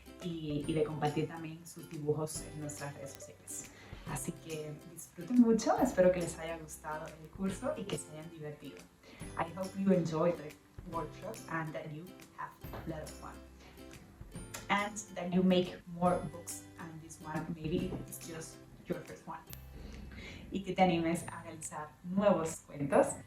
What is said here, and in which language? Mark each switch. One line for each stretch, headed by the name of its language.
Spanish: y de compartir también sus dibujos en nuestras redes sociales. Así que disfruten mucho, espero que les haya gustado el curso y que se hayan divertido.
English: I hope you enjoyed the workshop and that you have a lot of fun. And that you make more books, and this one maybe it's just your first one.
Spanish: Y que te animes a realizar nuevos cuentos.